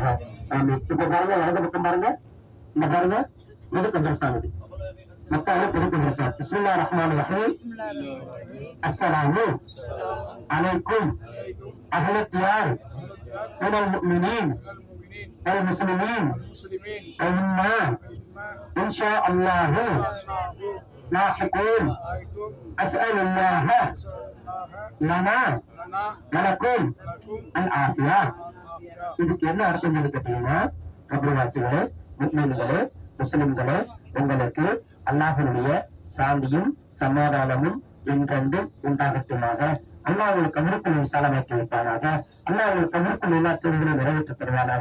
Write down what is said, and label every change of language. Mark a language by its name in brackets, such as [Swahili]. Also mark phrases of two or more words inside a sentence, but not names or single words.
[Tamil] இப்ப பாருங்க, வலது பக்கம் பாருங்க, இந்த பாருங்க புதுக்க தர்சானது மக்கால புதுக்க தர்சான். [Arabic] بسم الله الرحمن الرحيم السلام عليكم أهل الديار من المؤمنين والمسلمين وإنا إن شاء الله لاحقون أسأل الله لنا ولكم العافية. [Tamil] இதுக்கு என்ன அர்த்தம் கேட்டீங்கன்னா, கபர்வாசிகளே, முஸ்லிம்களே, முஸ்லிம்களே, உங்களுக்கு அல்லாஹ்வுடைய சாந்தியும் சமாதானமும் என்றென்றும் உண்டாகட்டுமாக. அல்லாஹ் உங்களுக்கு கபருக்குள் சாலமாக்கி வைப்பானாக. அல்லாஹ் உங்களுக்கு கபருக்குள் எல்லா தேவைகளையும் நிறைவேற்றி தருவானாக.